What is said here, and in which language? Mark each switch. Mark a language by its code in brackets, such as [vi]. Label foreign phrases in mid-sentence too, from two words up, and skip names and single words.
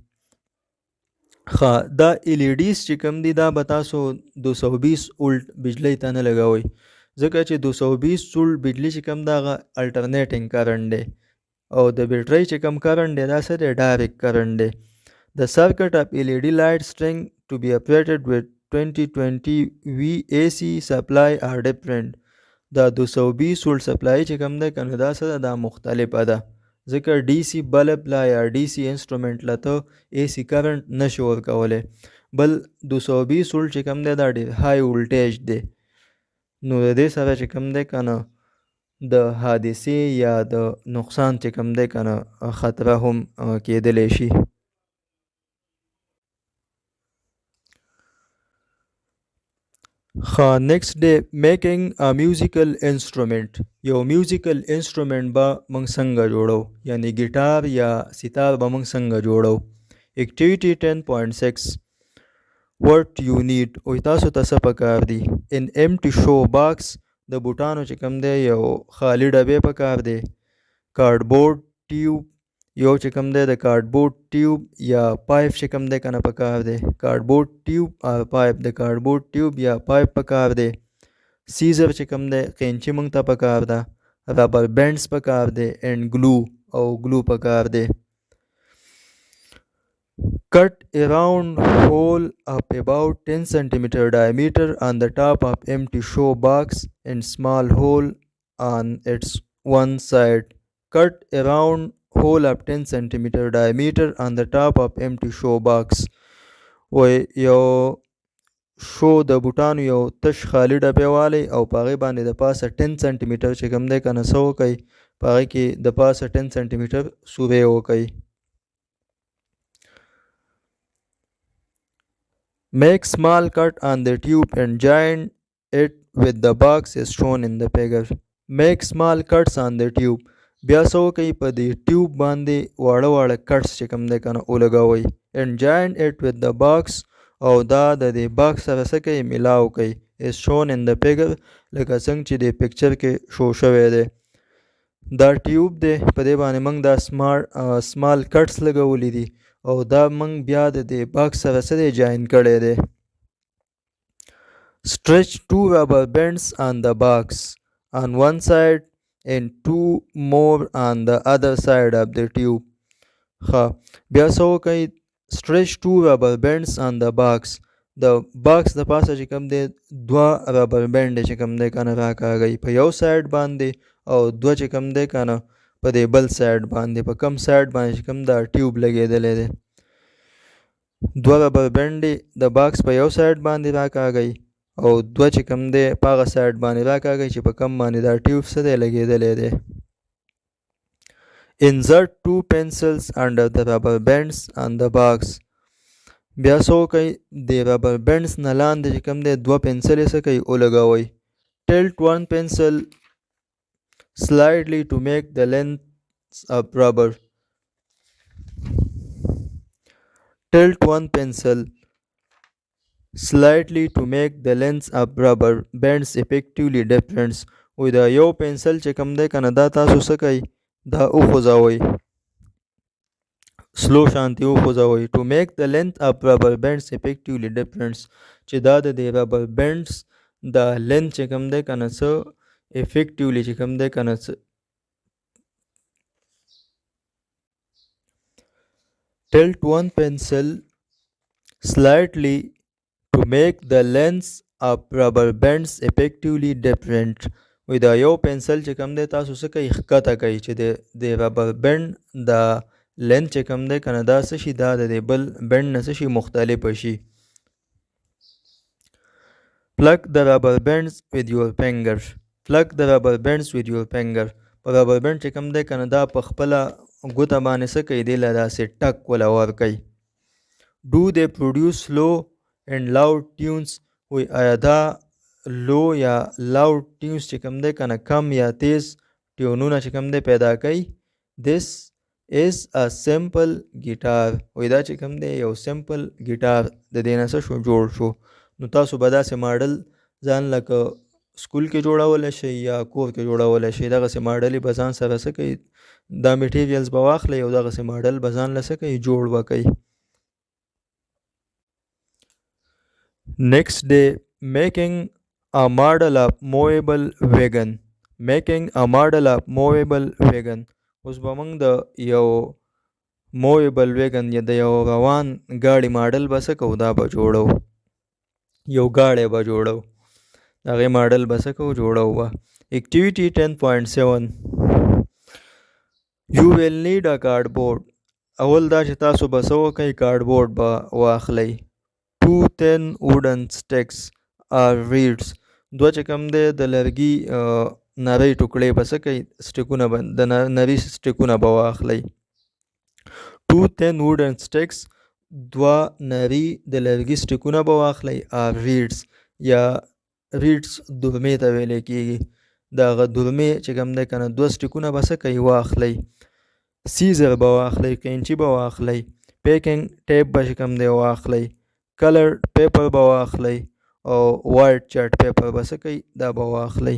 [ps] دا LEDs چې کوم دي دا به تاسو 220 ولټ بجلی ته نه لګوئ ځکه چې 220 ولټ بجلی چې کوم دا هغه [en] alternating current [ps] دی او د بیټرۍ چې کوم کرنټ دی دا څه دی [en] direct current [ps] دی [en] the circuit of LED light string to be operated with 2020 V AC supply are different [ps] دا 220 ولټ سپلای چې کوم دی کنه دا څه دا مختلفه ده ځکه DC بلب لا یا DC انسټرومنټ لا ته AC کرنټ نشي ورکولی بل 220 ولټ چې کوم دی دا ډېر [en] high voltage [ps] دی نو د دې سره چې کوم دی که نه د حادثې یا د نقصان چې کوم دی که نه خطره هم کېدلی شي [en] next day making a musical instrument [ps] یو [en] musical instrument [ps] به موږ څنګه جوړو یعنی ګیټار یا ستار به موږ څنګه جوړو [en] activity 10.6 what you need [ps] او تاسو ته څه پکار دي [en] an empty show box [ps] د بوټانو چې کوم دی یو خالی ډبې پکار دی [en] cardboard tube [ps] یو چې کوم دی د [en] cardboard tube [ps] یا پایپ چې کوم دی کنه پکار دی [en] cardboard tube [ps] او پایپ د [en] cardboard tube [ps] یا پایپ پکار دی سیزر چې کوم دی قینچي موږ ته پکار ده [en] rubber bands [ps] پکار دی [en] and glue [ps] او ګلو پکار دی [en] cut a round hole of about 10 cm diameter on the top of empty show box and small hole on its one side. Cut a round hole of 10 centimeter diameter on the top of empty show box. [ps] وای یو شو د بوټانو یو تش خالی ډبې والی او په هغې باندې د پاسه 10 سانتي میټر چې کوم دی که نه څه وکئ په هغې کې د پاسه 10 سانتي میټر سورې وکئ. [en] Make small cut on the tube and join it with the box as shown in the figure. Make small cuts on the tube. [ps] بیا څه وکئ په دې ټیوب باندې واړه واړه کټس چې کوم دی که نه ولګوئ. [en] and join it with the box [ps] او دا د دې باکس سره څه کوئ ملاو کوئ [en] as shown in the figure [ps] لکه څنګه چې د پکچر کې شو شوی دی. دا ټیوب دی په دې باندې موږ دا [en] small cuts [ps] لګولی دي او دا موږ بیا د دې باکس سره څه دی جاین کړی دی. [en] Stretch 2 rubber bands on the box on one side and 2 more on the other side of the tube. [ps] ها بیا څه وکئ [en] stretch 2 rubber bands on the box. [ps] د باکس د پاسه چې کوم دی 2 [en] rubber band [ps] چې کوم دی که نه راکاږئ په یو سایډ باندې او 2 چې کوم دی که نه په دې بل سایډ باندې په کم سایډ باندې چې کوم دا ټیوب لګېدلی دی 2 [en] rubber band [ps] د باکس په یو سایډ باندې راکاږئ او 2 چې کوم دی په هغه سایډ باندې راکاږئ چې په کم باندې دا ټیوب څه دی لګېدلی دی. [en] Insert 2 pencils under the rubber bands on the box. [ps] بیا څه وکئ د [en] rubber bands [ps] نه لاندې چې کوم دی 2 پنسلې څه کوئ ولګوئ. [en] Tilt one pencil slightly to make the length of rubber. Tilt one pencil slightly to make the length of rubber bands effectively different. [ps] وی دا یو پنسل چې کوم دی که نه دا تاسو څه کوئ دا وخوځوئ سلو شانتی وخوځوئ [en] to make the length of rubber bands effectively different [ps] چې دا د دې ربر بینډس د لینث چې کوم دی که نه څه [en] افیکټیولی چې کوم دی که نه څه tilt one pencil slightly to make the length of rubber bands effectively different. [ps] وی دا یو پنسل چې کوم دی تاسو څه کوئ ښکته کوئ چې د [en] rubber band [ps] د لینث چې کوم دی که نه دا څه شي دا د دې بل بینډ نه څه شي مختلفه شي. [en] Plug the rubber bands with your finger. Plug the rubber bands with your finger. [ps] په [en] rubber band [ps] چې کوم دی که نه دا په خپله ګوته باندې څه کوئ دی له داسې ټک وله ورکئ. [en] Do they produce slow and loud tunes. [ps] وی آیا دا لو یا [en] loud tunes [ps] چې کوم دی که نه کم یا تیز ټیونونه چې کوم دی پیدا کوي. [en] This is a simple guitar. [ps] وی دا چې کوم دی یو [en] simple guitar [ps] د دې نه څه شو جوړ شو. نو تاسو به داسې ماډل ځان لکه سکول کې جوړولی شئ یا کور کې جوړولی شئ دغسې ماډلې به ځان سره څه کوئ دا میټیریلز به واخلئ او دغسې ماډل به ځان له څه کوئ جوړ به کوئ. [en] Next day, making a model of movable wagon. Making a model of movable wagon. [ps] اوس به موږ د یو [en] movable wagon [ps] یا د یو روان ګاډي ماډل به څه کوو دا به جوړو یو ګاډی به جوړو د هغې ماډل به څه کوو جوړو به. [en] Activity 10.7 You will need a cardboard. [ps] اول دا چې تاسو به څه وکئ کارډبورډ به واخلئ. [en] 2 thin wooden sticks or reeds. [ps] 2 چې کوم دی د لرګي نری ټوکړې به څه کوئ سټیکونه به د نري سټیکونه به واخلئ. [en] 2 thin wooden sticks [ps] 2 نري د لرګي سټیکونه به واخلئ. [en] or reeds [ps] یا ریډس دورمې ته ویلی کېږي د هغه دورمې چې کوم دی که نه 2 سټیکونه به څه کوئ واخلئ. سیزر به واخلئ قینچي به واخلئ. [en] packing tape [ps] به چې کوم دی واخلئ. [en] colour paper [ps] به واخلئ او [en] white chart paper [ps] به څه کوئ دا به واخلئ.